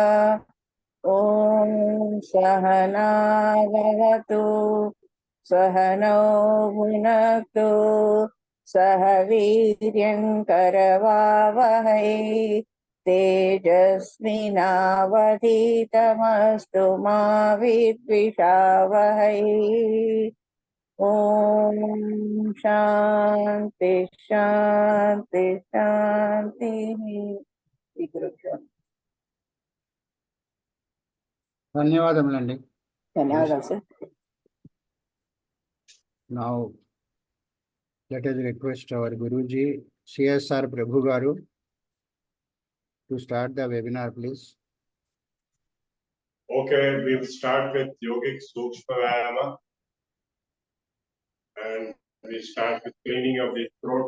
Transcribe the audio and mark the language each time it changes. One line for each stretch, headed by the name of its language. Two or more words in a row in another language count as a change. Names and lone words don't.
Sanskrit: ॐ सहनावतु सहनौ भुनक्तु सह वीर्यङ्करवावहै तेजस्विनावधीतमस्तु मा विद्विषावहै। ॐ शान्ति शान्ति शान्तिः। శ్రీగురుభ్యో
Telugu: ధన్యవాదములండి. ధన్యవాదాలు సార్.
English: Now let us request our Guruji CSR Prabhu Garu to start the webinar, please. Okay, we'll start with yogic Sukshma Vyayama, and we start with cleaning of the throat.